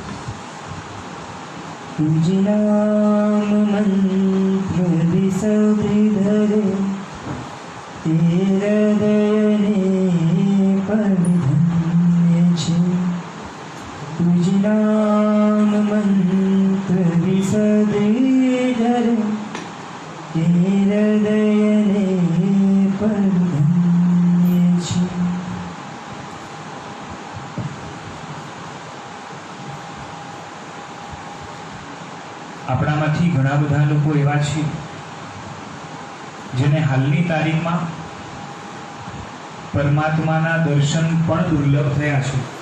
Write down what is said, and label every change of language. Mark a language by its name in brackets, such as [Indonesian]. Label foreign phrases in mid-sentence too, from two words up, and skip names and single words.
[Gujarati] તુઝ નામ મંત્ર વિસધરે તે હૃદયને પરધન્ય છે। તુઝ નામ મંત્ર વિસધરે તે હૃદયને પરધન્ય છે। આપણામાંથી ઘણા બધા લોકો એવા છે જેને હાલની તારીખમાં પરમાત્માના દર્શન પણ દુર્લભ થયા છે।